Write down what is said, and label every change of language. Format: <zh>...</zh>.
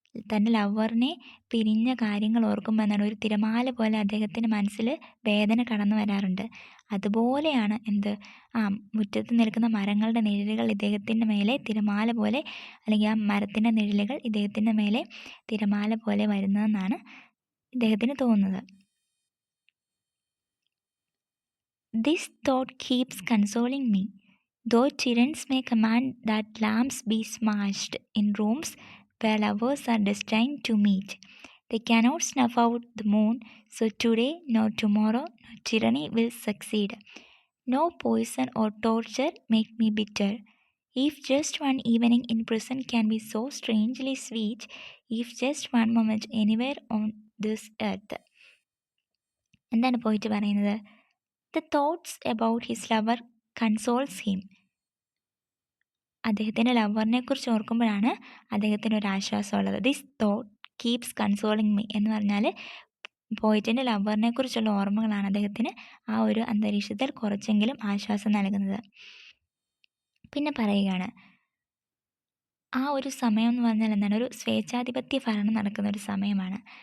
<ml>തൻ്റെ ലവറിനെ പിരിഞ്ഞ കാര്യങ്ങൾ ഓർക്കുമ്പോൾ എന്താണ്? ഒരു തിരമാല പോലെ അദ്ദേഹത്തിൻ്റെ മനസ്സിൽ വേദന കടന്നു വരാറുണ്ട്. അതുപോലെയാണ് എന്ത്? മുറ്റത്ത് നിൽക്കുന്ന മരങ്ങളുടെ നിഴലുകൾ ഇദ്ദേഹത്തിൻ്റെ മേലെ തിരമാല പോലെ, അല്ലെങ്കിൽ ആ മരത്തിൻ്റെ നിഴലുകൾ ഇദ്ദേഹത്തിൻ്റെ മേലെ തിരമാല പോലെ വരുന്നതെന്നാണ് ഇദ്ദേഹത്തിന് തോന്നുന്നത്.</ml> <en>This thought keeps consoling me. Though tyrants may command that lamps be smashed in rooms where lovers are destined to meet, they cannot snuff out the moon, so today nor tomorrow no tyranny will succeed. No poison or torture make me bitter. If just one evening in prison can be so strangely sweet, if just one moment anywhere on this earth.</en> <ml>എന്താണ് പോയിട്ട് പറയുന്നത്?</ml> <en>The thoughts about his lover consoles him.</en> <ml>അദ്ദേഹത്തിൻ്റെ ലവറിനെ കുറിച്ച് ഓർക്കുമ്പോഴാണ് അദ്ദേഹത്തിന് ഒരു ആശ്വാസമുള്ളത്.</ml> <en>this thought keeps consoling me</en> <ml>എന്ന് പറഞ്ഞാൽ പോയിറ്റിൻ്റെ ലവറിനെ കുറിച്ചുള്ള ഓർമ്മകളാണ് അദ്ദേഹത്തിന് ആ ഒരു അന്തരീക്ഷത്തിൽ കുറച്ചെങ്കിലും ആശ്വാസം നൽകുന്നത്. പിന്നെ പറയുകയാണ്, ആ ഒരു സമയം എന്ന് പറഞ്ഞാൽ എന്താണ്, ഒരു സ്വേച്ഛാധിപത്യ ഭരണം നടക്കുന്ന ഒരു സമയമാണ്.</ml>